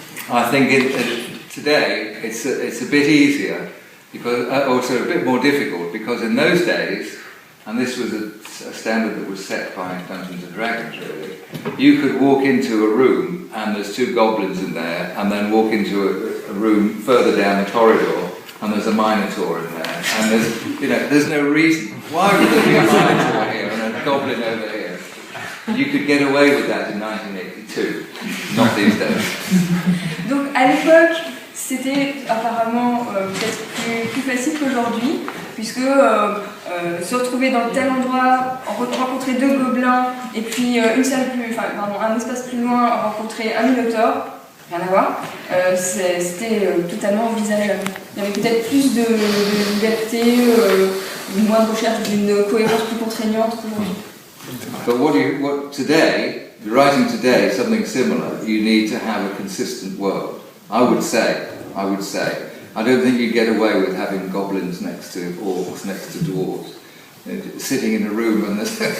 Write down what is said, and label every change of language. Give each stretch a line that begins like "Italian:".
English: I think today it's a bit easier, because also a bit more difficult, because in those days, and this was a standard that was set by Dungeons and Dragons really, you could walk into a room and there's two goblins in there, and then walk into a room further down the corridor and there's a minotaur in there, and there's no reason why would there be a minotaur here and a goblin over here. You could get away with that in 1982, not these days.
French: Donc à l'époque, c'était apparemment peut-être plus facile qu'aujourd'hui, puisque se retrouver dans tel endroit, rencontrer deux gobelins, et puis un espace plus loin, rencontrer un minotaure, rien à voir, c'était totalement envisageable. Il y avait peut-être plus de liberté, moins de recherche d'une cohérence plus contraignante qu'aujourd'hui.
English: But today, writing today something similar, you need to have a consistent world. I would say. I don't think you get away with having goblins next to orcs, next to dwarves, sitting in a room and there's